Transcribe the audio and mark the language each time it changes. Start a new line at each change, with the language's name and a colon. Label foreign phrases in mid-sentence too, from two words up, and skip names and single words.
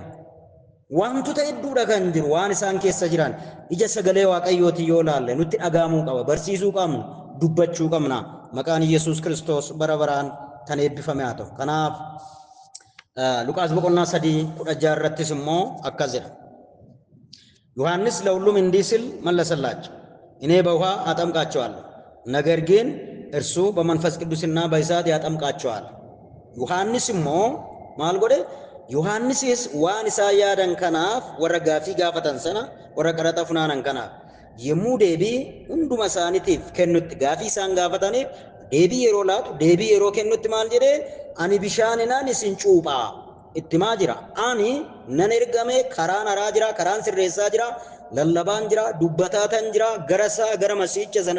Oromo: Wantoota hedduudha kan jiru waan isaan keessa jiran ija sagalee waaqayyooti yoo laalle nutti dhagahamuu qaba, barsiisuu qabna, dubbachuu qabna. Maqaan Yesuus Kiristoos bara baraan kan eebbifame haa ta'u. Kanaaf Luqaas boqonnaa 3:16 irrattis immoo akkas jedha.
Amharic: ዮሐንስ ለሁሉም እንዲህ ሲል መለሰላቸው፣ እኔ በውሃ አጠምቃቸዋለሁ፣ ነገር ግን እርሱ በመንፈስ ቅዱስና በእሳት ያጠምቃቸዋል።
Oromo: Yohannis mo maal godhe Yohannisis waan isaa yaadan kanaaf warra gaafii gaafatan sana warra qaraxa funaanan kanaaf yemmuu deebii hunduma isaaniitiif kennutti gaafii isaan gaafataniif deebii yeroo laatu deebii yeroo kennutti maal jedhee ani bishaaninaan isin cuuphaa itti maa jira, ani nan ergame karaan haraa jira, karaan sirreessaa jira, lallabaan jira, dubbataan jira, gara masiicha sana